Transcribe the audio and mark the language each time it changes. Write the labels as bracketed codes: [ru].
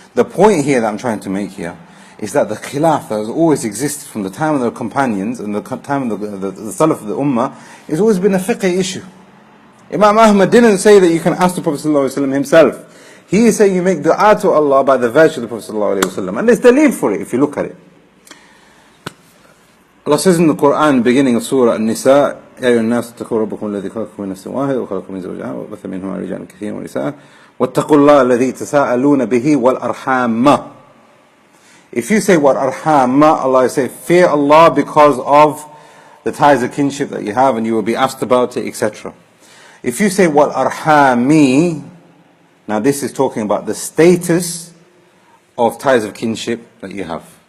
[en] The point here that I'm trying to make here is that the khilaf that has always existed from the time of the companions and the time of the Salaf of the Ummah has always been a fiqh issue. Imam Ahmad didn't say that you can ask the Prophet ﷺ himself. He is saying you make dua to Allah by the virtue of the Prophet ﷺ. And there's dalil for it if you look at it. Allah says in the Quran, beginning of Surah An-Nisa, [ar] يا أيها الناس اتقوا ربكم الذي خلقكم من نفس واحدة وخلق من زوجها وبث منهما رجالا كثيرا ونساء واتقوا الله الذي تساءلون به والأرحام. [en] If you say what arham, Allah say fear Allah because of the ties of kinship that you have and you will be asked about it, etc. If you say what arhami, now this is talking about the status of ties of kinship that you have.